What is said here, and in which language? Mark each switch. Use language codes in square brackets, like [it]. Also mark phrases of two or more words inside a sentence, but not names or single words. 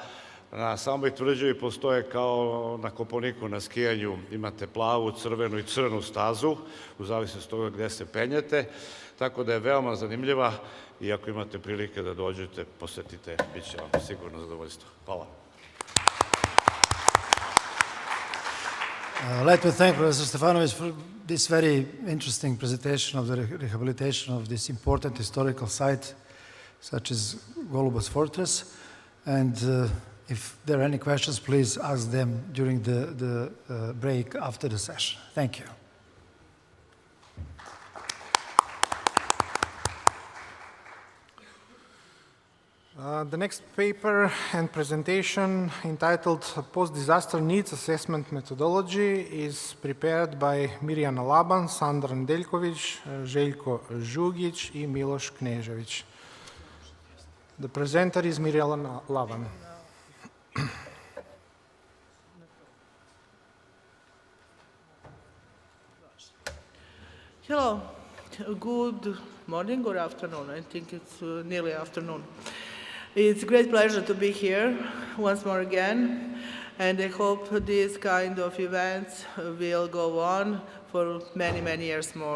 [sr] Na samoj tvrđavi postoje kao na Kopaoniku na skijanju, imate plavu, crvenu i crnu stazu, u zavisnosti od toga gde se penjete, tako da je veoma zanimljiva i ako imate prilike da dođete, posetite, bit će vam sigurno zadovoljstvo. Hvala. [en] Let me thank Professor Stefanović for this very interesting presentation of the rehabilitation of this important historical site, such as Golubac Fortress. And if there are any questions, please ask them during the break after the session. Thank you. The next paper and presentation, entitled Post-Disaster Needs Assessment Methodology, is prepared by Mirjana Laban, Sandra Nedeljković, Željko Žugić i Miloš Knežević. The presenter is Mirjana Laban. Hello, good morning or afternoon. I think it's nearly afternoon. It's a great pleasure to be here once more again, and I hope these kind of events will go on for many, many years more.